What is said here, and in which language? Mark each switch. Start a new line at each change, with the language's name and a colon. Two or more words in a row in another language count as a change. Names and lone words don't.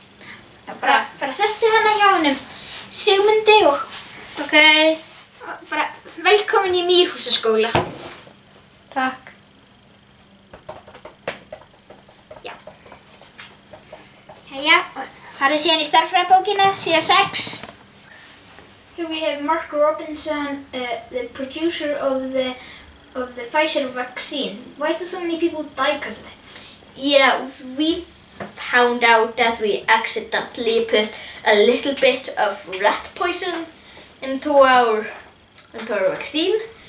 Icelandic: Já, bara sestu hana hjá honum Sigmundi og Ok. bara velkomin í Mýrhúsaskóla. Takk. Já. Jæja, farið síðan í stærðfræðibókina, síða 6.
English: Here we have Mark Robinson, the producer of the Pfizer vaccine. Why do so many people die because of it? Yeah, we found out that we accidentally put a little bit of rat poison into our vaccine.